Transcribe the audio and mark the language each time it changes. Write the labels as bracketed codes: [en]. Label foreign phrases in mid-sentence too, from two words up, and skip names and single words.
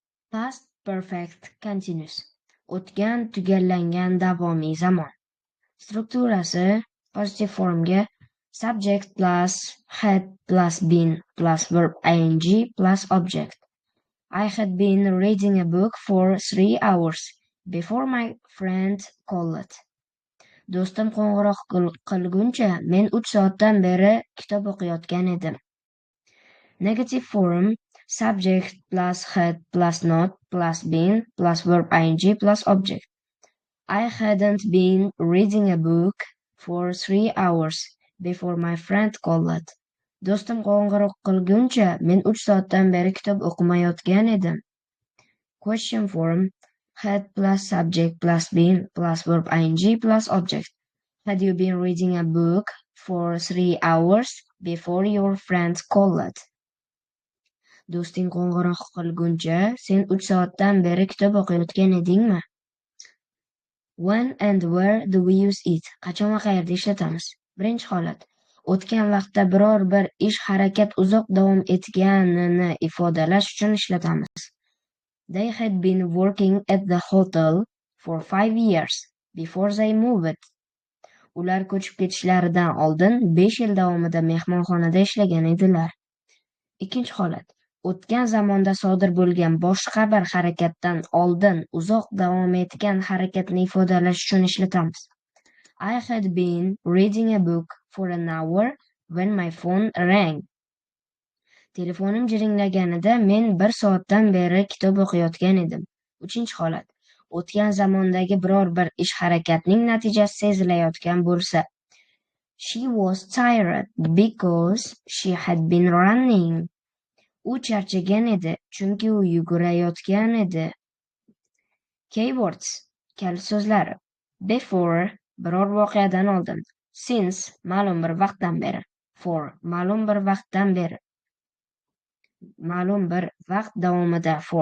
[en] Past perfect continuous. [uz] O'tgan tugallangan davomiy zamon. [en] Strukturasi positive formga subject plus had plus been plus verb ing plus object. I had been reading a book for 3 hours before my friend called. [uz] Do'stim qo'ng'iroq qilguncha men 3 soatdan beri kitob o'qiyotgan edim. [en] Negative form subject plus had plus not plus been plus verb ing plus object. I hadn't been reading a book for 3 hours before my friend called. [uz] Do'stim qo'ng'iroq qilguncha men 3 soatdan beri kitob o'qimayotgan edim. [en] Question form had plus subject plus been plus verb ing plus object. Had you been reading a book for 3 hours before your friend called? [uz] Do'sting qo'ng'iroq qilguncha sen 3 soatdan beri kitob o'qiyotgan edingmi? [en] When and where do we use it? [uz] Qachon va qayerda ishlatamiz? Birinchi holat. O'tgan vaqtda biror bir ish harakat uzoq davom etganini ifodalash uchun ishlatamiz. [en] They had been working at the hotel for 5 years before they moved. [uz] Ular ko'chib ketishlaridan oldin 5 yil davomida mehmonxonada ishlagan edilar. Ikkinchi holat. O'tgan zamonda sodir bo'lgan boshqa bir harakatdan oldin uzoq davom etgan harakatni ifodalash uchun ishlatamiz. [en] I had been reading a book for an hour when my phone rang. [uz] Telefonim jiringlaganida men 1 soatdan beri kitob o'qiyotgan edim. Uchinchi holat. O'tgan zamondagi biror bir ish harakatning natijasi sezilayotgan bo'lsa. [en] She was tired because she had been running. [uz] U charchagan edi, chunki u yugurayotgan edi. Keywords, kalit so'zlari. Before, biror voqeadan oldin. Since, ma'lum bir vaqtdan beri. For, ma'lum bir vaqtdan beri. Ma'lum bir vaqt davomida for.